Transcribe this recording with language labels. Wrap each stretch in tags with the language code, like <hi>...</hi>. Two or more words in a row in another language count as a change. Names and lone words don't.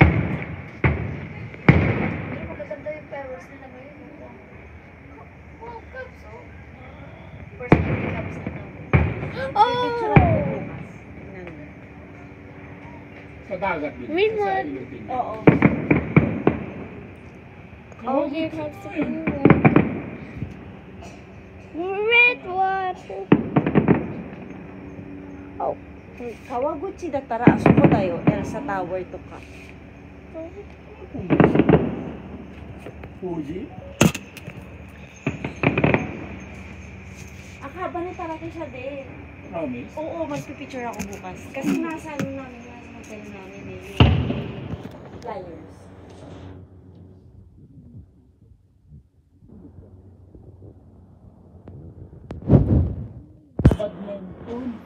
<tl>Pero magaganda yung fireworks nila ngayon.</tl> <en>Wow, Cubs, oh. First time</en> <tl>Cubs na namin. Oh! Sa dagat din.</tl> <en>Green</en> <tl>Sa</tl> <en>one.</en> <tl>ilog din. Oo.</tl> <en>Oh, here comes the blue one. Red one. Oh.</en> <ja>Kawaguchi だったらあそこだよ、エルサタワーとか。 Fuji?</ja> <tl>Akaba na talaga siya din.</tl> <en>Promise?</en> <tl>Oo, magpipicture ako bukas. Kasi nasa ano namin, nasa hotel namin eh. Yung flyers.</tl> <en>Badminton.</en>